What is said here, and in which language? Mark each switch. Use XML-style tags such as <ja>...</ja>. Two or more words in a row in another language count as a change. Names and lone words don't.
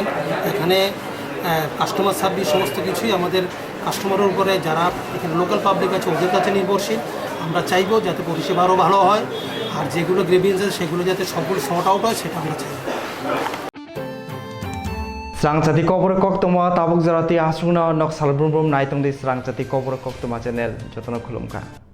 <bn>এখানে</bn> <en>customer service</en> <bn>সমস্ত কিছুই আমাদের কাস্টমারের উপরে, যারা এখানে</bn> <en>local public</en> <bn>আছে ওদের কাছে নির্ভরশীল। আমরা চাইবো যাতে পরিষেবা আরও ভালো হয়, আর যেগুলো গ্রেভিয়েন্স আছে সেগুলো যাতে সবগুলো</bn> <en>sort out</en> <bn>হয়, সেটা আমরা চাই।</bn> <trp>Srang CHATI Kokborok Koktwma tabuk jarati asungna nok salbrum naitung di Srang CHATI Kokborok Koktwma channel jotono khulumkha.</trp>